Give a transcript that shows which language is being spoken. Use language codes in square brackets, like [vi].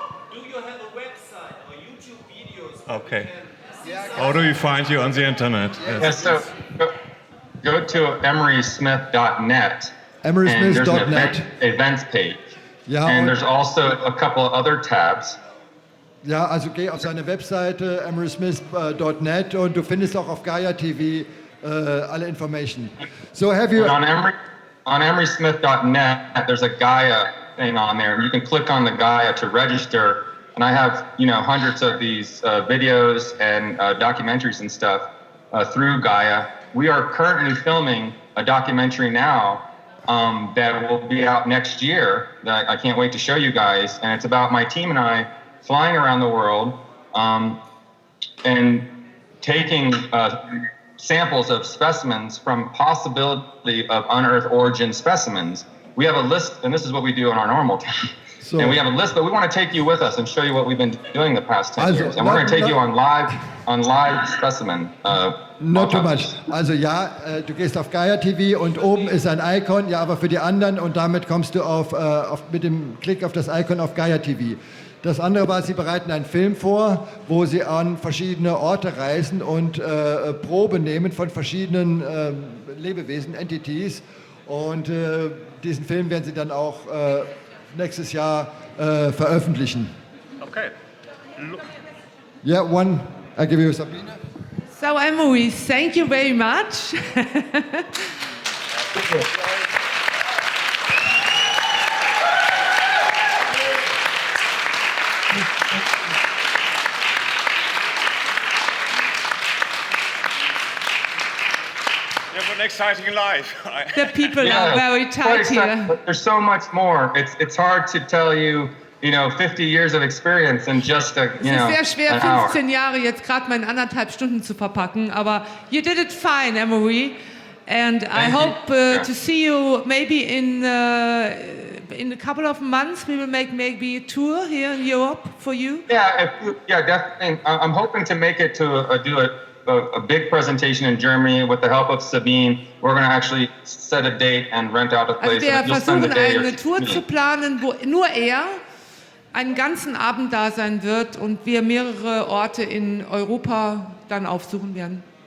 [en] Do you have a website or YouTube videos? Okay. How do we find you on the internet? Yes, so go to emerysmith.net. Emerysmith.net. Events page. Yeah, and there's also a couple of other tabs. [de] Ja, also geh auf seine Webseite emerysmith.net und du findest auch auf Gaia TV alle Information. [en] So have you... On emerysmith.net, there's a Gaia thing on there. You can click on the Gaia to register, and I have, hundreds of these videos and documentaries and stuff through Gaia. We are currently filming a documentary now that will be out next year that I can't wait to show you guys, and it's about my team and I flying around the world and taking samples of specimens from possibility of unearthed origin specimens. We have a list, and this is what we do in our normal time. And we have a list, but we want to take you with us and show you what we've been doing the past 10 years. And we're going to take you on live specimen. Not too much. [de] Also ja, du gehst auf Gaia TV und oben ist ein Icon, ja, aber für die anderen und damit kommst du mit dem Klick auf das Icon auf Gaia TV. Das andere war, sie bereiten einen Film vor, wo sie an verschiedene Orte reisen und Proben nehmen von verschiedenen Lebewesen, Entities. Und diesen Film werden sie dann auch nächstes Jahr veröffentlichen. [en] Okay. Yeah, one, I give you Sabine. So, Emery, thank you very much. You have an exciting life. The people are very tight here. There's so much more. It's hard to tell you, 50 years of experience in just a, [de] Es ist sehr schwer, 15 Jahre jetzt gerade mal in 1,5 Stunden zu verpacken, aber [en] you did it fine, [de] Emery. [en] And I hope to see you maybe in a couple of months. We will make maybe a tour here in Europe for you. Yeah, definitely. I'm hoping to make it to do a big presentation in Germany with the help of Sabine. We're going to actually set a date and rent out a place. [de] Also wir versuchen eine Tour zu planen, wo nur er einen ganzen Abend da sein wird und wir mehrere Orte in Europa dann aufsuchen werden.